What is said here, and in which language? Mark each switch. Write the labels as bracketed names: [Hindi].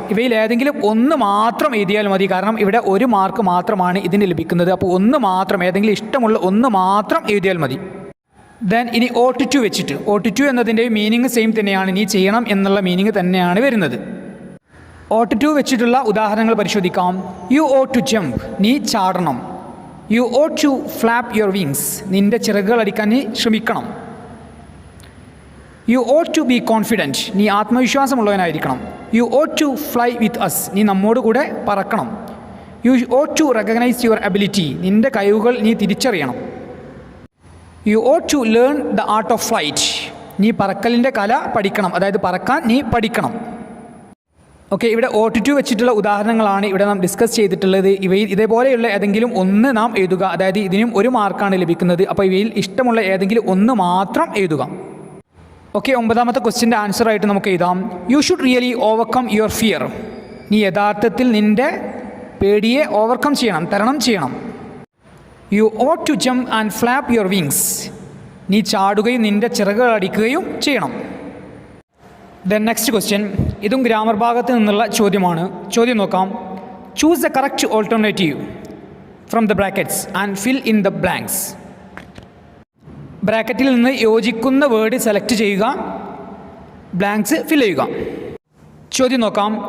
[Malayalam] ഇവയിൽ ഏതെങ്കിലും ഒന്ന് മാത്രം എഴുതിയാൽ മതി. കാരണം ഇവിടെ ഒരു മാർക്ക് മാത്രമാണ് ഇതിന് ലഭിക്കുന്നത്. അപ്പോൾ ഒന്ന് മാത്രം, ഏതെങ്കിലും ഇഷ്ടമുള്ള ഒന്ന് മാത്രം എഴുതിയാൽ മതി. ദെൻ ഇനി ought to വെച്ചിട്ട്, ought to എന്നതിൻ്റെ മീനിങ് സെയിം തന്നെയാണ്. നീ ചെയ്യണം എന്നുള്ള മീനിങ് തന്നെയാണ് വരുന്നത്. ought to വെച്ചിട്ടുള്ള ഉദാഹരണങ്ങൾ പരിശോധിക്കാം. [English] You ought to jump. [Malayalam] നീ ചാടണം. [English] You ought to flap your wings. [Malayalam] നിൻ്റെ ചിറകുകൾ അടിക്കാൻ നീ ശ്രമിക്കണം. [English] You ought to be confident. [Malayalam] നീ ആത്മവിശ്വാസമുള്ളവനായിരിക്കണം. [English] You ought to fly with us. [Malayalam] നീ നമ്മോട് കൂടെ പറക്കണം. [English] You ought to recognize your ability. [Malayalam] നിൻ്റെ കഴിവുകൾ നീ തിരിച്ചറിയണം. [English] You ought to learn the art of flight. [Malayalam] നീ പറക്കലിൻ്റെ കല പഠിക്കണം, അതായത് പറക്കാൻ നീ പഠിക്കണം. ഓക്കെ, ഇവിടെ ought to വെച്ചിട്ടുള്ള ഉദാഹരണങ്ങളാണ് ഇവിടെ നാം ഡിസ്കസ് ചെയ്തിട്ടുള്ളത്. ഇവയിൽ ഇതേപോലെയുള്ള ഏതെങ്കിലും ഒന്ന് നാം എഴുതുക. അതായത് ഇതിനും ഒരു മാർക്കാണ് ലഭിക്കുന്നത്. അപ്പോൾ ഇവയിൽ ഇഷ്ടമുള്ള ഏതെങ്കിലും ഒന്ന് മാത്രം എഴുതുക. ഓക്കെ, 9ാമത്തെ ക്വസ്റ്റ്യൻ്റെ ആൻസറായിട്ട് നമുക്ക് എഴുതാം. [English] You should really overcome your fear. [Malayalam] നീ യഥാർത്ഥത്തിൽ നിൻ്റെ പേടിയെ ഓവർകം ചെയ്യണം, തരണം ചെയ്യണം. [English] You ought to jump and flap your wings. [Malayalam] നീ ചാടുകയും നിൻ്റെ ചിറകുകൾ അടിക്കുകയും ചെയ്യണം. ദെൻ നെക്സ്റ്റ് ക്വസ്റ്റ്യൻ, ഇതും ഗ്രാമർ ഭാഗത്ത് നിന്നുള്ള ചോദ്യമാണ്. ചോദ്യം നോക്കാം. [English] Choose the correct alternative from the brackets and fill in the blanks. [Malayalam] ബ്രാക്കറ്റിൽ നിന്ന് യോജിക്കുന്ന വേർഡ് സെലക്ട് ചെയ്യുക, ബ്ലാങ്ക്സ് ഫിൽ ചെയ്യുക. ചോദ്യം നോക്കാം.